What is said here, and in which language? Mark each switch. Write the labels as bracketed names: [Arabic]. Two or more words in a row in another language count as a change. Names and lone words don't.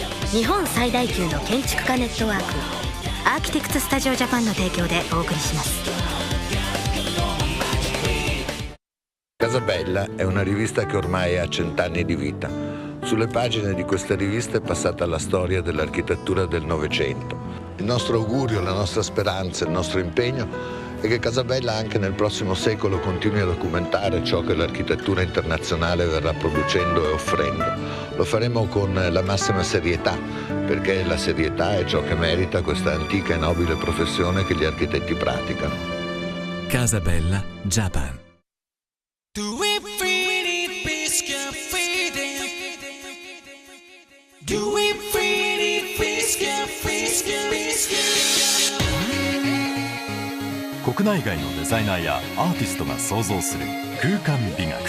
[Japanese] 日本最大級の建築家ネットワークアーキテクツスタジオジャパンの提供でお送りします。 [Italian] Casa Bella è una rivista che ormai ha 100 anni di vita. Sulle pagine di questa rivista è passata la storia dell'architettura del Novecento. Il nostro augurio, la nostra speranza, il nostro impegno è che Casa Bella anche nel prossimo secolo continui a documentare ciò che l'architettura internazionale verrà producendo e offrendo. Lo faremo con la massima serietà, perché la serietà è ciò che merita questa antica e nobile professione che gli architetti praticano. Casa Bella, Japan. [Japanese] 国内外のデザイナーやアーティストが創造する空間美学。